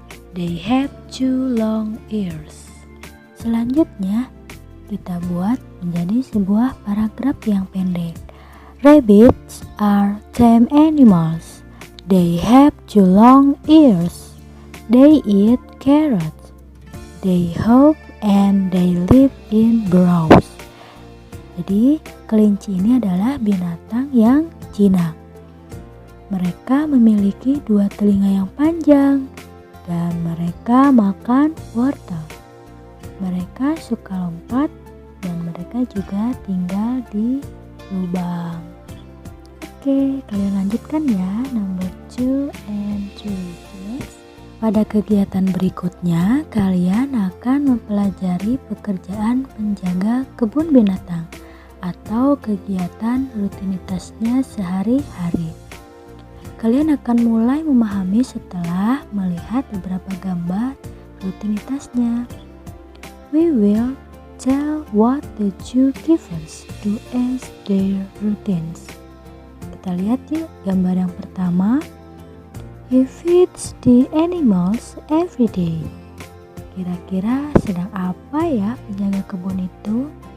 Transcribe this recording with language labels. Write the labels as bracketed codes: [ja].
[en] They have 2 long ears. [id] Selanjutnya, kita buat menjadi sebuah paragraf yang pendek. [en] Rabbits are tame animals. They have 2 long ears. They eat carrots. They hop and they live in grass. [id] Jadi, kelinci ini adalah binatang yang jinak. Mereka memiliki 2 telinga yang panjang dan mereka makan wortel. Mereka suka lompat dan mereka juga tinggal di lubang. Oke, kalian lanjutkan ya [en] number 2 and 3. Next. [id] Pada kegiatan berikutnya, kalian akan mempelajari pekerjaan penjaga kebun binatang atau kegiatan rutinitasnya sehari-hari. Kalian akan mulai memahami setelah melihat beberapa gambar rutinitasnya. [en] We will tell what the zookeepers do as their routines. [id] Kita lihat yuk gambar yang pertama. [en] He feeds the animals every day. [id] Kira-kira sedang apa ya penjaga kebun itu?